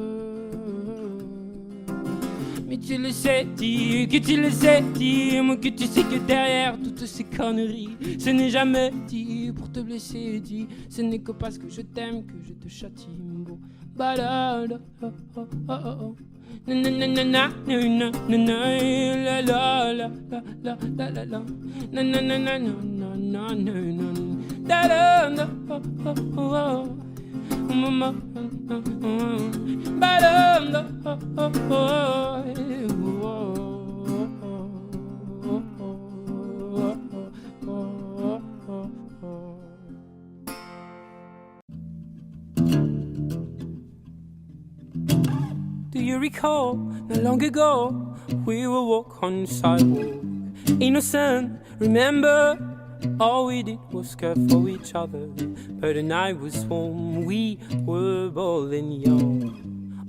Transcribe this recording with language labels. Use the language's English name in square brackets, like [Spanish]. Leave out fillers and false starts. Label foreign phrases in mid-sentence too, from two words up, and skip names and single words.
[French] Mais tu le sais, dis que tu le sais, dis-moi que tu sais que derrière toutes ces conneries, ce n'est jamais dit pour te blesser, dis. Ce n'est que parce que je t'aime que je te châtie. Balade, oh oh oh oh. Na na na na na na na na. La la la la la la la. Na na na na na na na na. Da da da oh oh oh. Mama, ba da da oh oh oh. [English] Do you recall, not long ago, we would walk on the sidewalk, innocent, remember, all we did was care for each other, but the night was warm, we were bold and young.